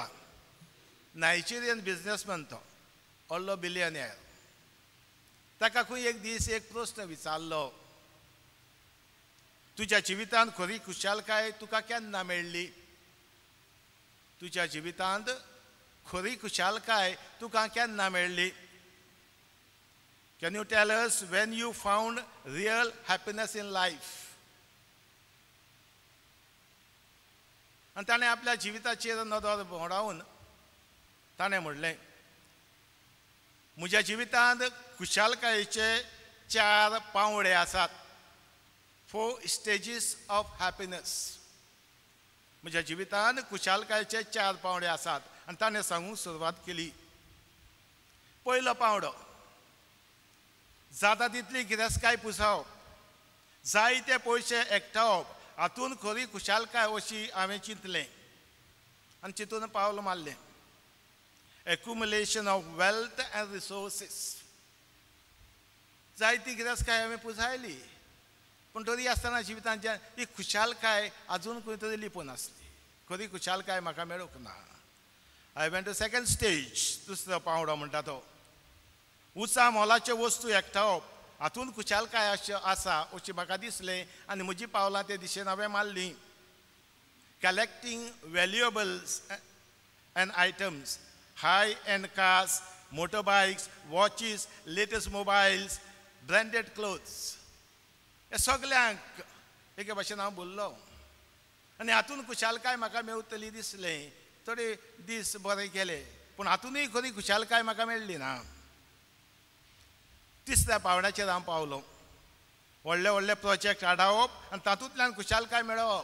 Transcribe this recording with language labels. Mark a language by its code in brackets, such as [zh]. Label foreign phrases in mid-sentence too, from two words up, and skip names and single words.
[en] Nigerian businessman [kok] तो, व्हडलो बिलियनियर. ताका खंय एक दीस एक प्रस्न विचारलो, तुज्या जिवितांत खरी खुशालकाय तुका केन्ना मेळ्ळी? तुज्या जिवितांत खरी खुशालकाय तुका केन्ना मेळ्ळी? [en] can you tell us when you found real happiness in life? [kok] आनी ताणें आपल्या जिविताचेर नदर भोंवडावन ताणें म्हणलें, म्हज्या जिवितांत खुशालकायेचे 4 पावंडे आसात. [en] 4 stages of happiness. [kok] म्हज्या जिवितांत खुशालकायेचे 4 पावंडे आसात. आनी ताणें सांगूंक सुरवात केली. पयलो पावंडो, जाता तितली गिरेस्तकाय पुसावप, जायते पयशे एकठावप, हातून खरी खुशालकाय अशी हांवें चिंतलें आनी चिंतून पावल मारलें. [en] accumulation of wealth and resources. [kok] जायती गिरायस्काय हांवें पुंजायली, पूण तरी आसतना जिवितांच्या ही खुशालकाय आजून खंय तरी लिपून आसली. खरी खुशालकाय म्हाका मेळूंक ना. [en] I went to second stage. [kok] दुसरो पावडो म्हणटा तो उचा मोलाच्यो वस्तू एकठांवप, हातून खुशालकाय आसा अशें म्हाका दिसलें आनी म्हजी पावलां ते दिशेन हांवें मारलीं. [en] collecting valuables and items, high-end cars, motorbikes, watches, latest mobiles, branded clothes. [kok] हे सगळ्यांक एके भाशेन हांव बोल्लो आनी हातून खुशालकाय म्हाका मेळटली दिसलें. थोडे दीस बरे गेले, पूण हातूनय खरी खुशालकाय म्हाका मेळ्ळी ना. तिसऱ्या पावंड्याचेर हांव पावलो. व्हडले व्हडले प्रोजेक्ट आडावप आनी तातूंतल्यान खुशालकाय मेळप.